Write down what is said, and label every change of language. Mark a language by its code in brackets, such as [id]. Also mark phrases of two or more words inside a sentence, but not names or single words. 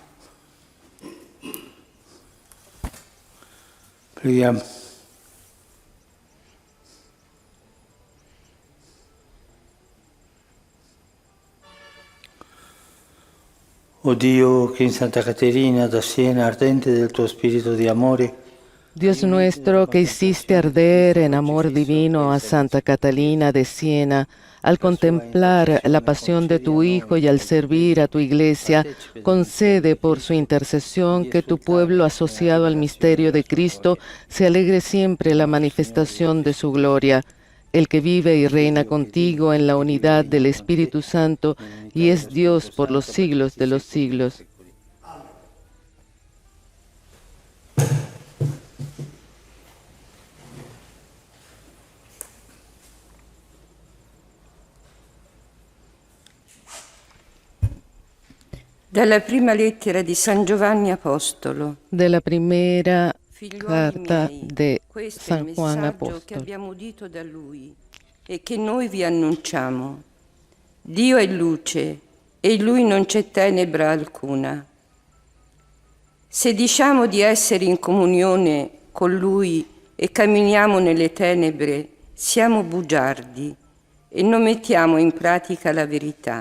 [it] Preghiamo. O Dio, che in Santa Caterina da Siena, ardente del tuo spirito di amore, [es] Dios nuestro, que hiciste arder en amor divino a Santa Catalina de Siena, al contemplar la pasión de tu Hijo y al servir a tu Iglesia, concede por su intercesión que tu pueblo asociado al misterio de Cristo se alegre siempre en la manifestación de su gloria. El que vive y reina contigo en la unidad del Espíritu Santo y es Dios por los siglos de los siglos. [it] Dalla prima lettera di San Giovanni Apostolo. [es] De la primera [it] Figliuoli [es] carta [it] miei, [es] de [it] questo è il [es] San Juan [it] messaggio che [es] Apóstol. [it] abbiamo udito da Lui e che noi vi annunciamo. Dio è luce e in Lui non c'è tenebra alcuna. Se diciamo di essere in comunione con Lui e camminiamo nelle tenebre, siamo bugiardi e non mettiamo in pratica la verità.